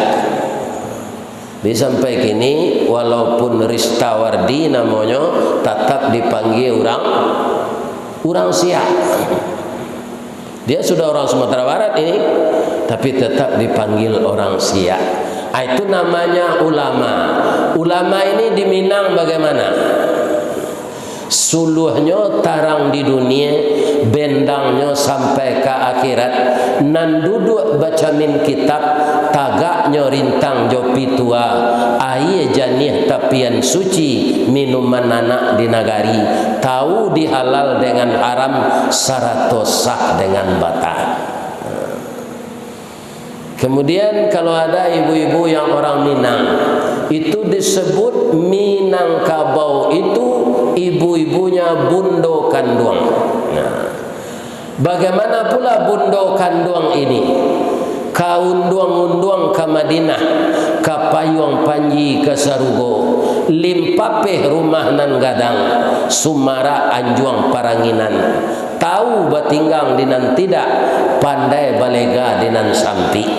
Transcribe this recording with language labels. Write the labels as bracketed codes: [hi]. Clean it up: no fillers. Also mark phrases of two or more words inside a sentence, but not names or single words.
[id] Sampai kini walaupun Ristawardi namanya, tetap dipanggil orang Siak. Dia sudah orang Sumatera Barat ini, tapi tetap dipanggil orang Siak. Itu namanya ulama. Ulama ini di Minang bagaimana? [min] Suluhnya tarang di dunia, bendangnya sampai ke akhirat. Nan duduk baca min kitab, tagaknya rintang jopi tua, air janih tapian suci, minuman anak di nagari, tahu dihalal dengan haram, sarato sah dengan batal. [id] Kemudian kalau ada ibu-ibu yang orang Minang, itu disebut Minangkabau, itu ibu-ibunya Bundo Kanduang. Nah, bagaimana pula Bundo Kanduang ini? [min] Kaunduang-unduang ke Madinah, ke Payuang Panji ke Sarugo, limpapeh rumah nan gadang, Sumara Anjuang Paranginan, tahu batinggang dinan tidak, pandai balega dinan sampi.